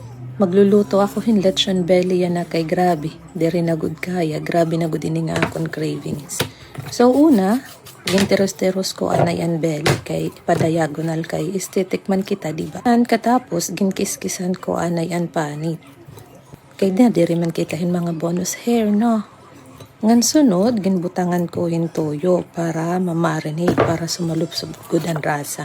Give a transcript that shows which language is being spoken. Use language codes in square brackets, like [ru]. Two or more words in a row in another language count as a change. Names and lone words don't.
[war] Magluluto ako hin lechon belly yan na kay grabe. Diri na good kaya. Grabe na good ini nga akong cravings. So una, ginteros-teros ko anayan belly kay padiagonal kay estetik man kita diba? An katapos ginkis-kisan ko anayan panit. Kay na diri man kita hin mga bonus hair no. Ngan sunod ginbutangan ko hin toyo para mamarinate para sumalubsob good ang rasa.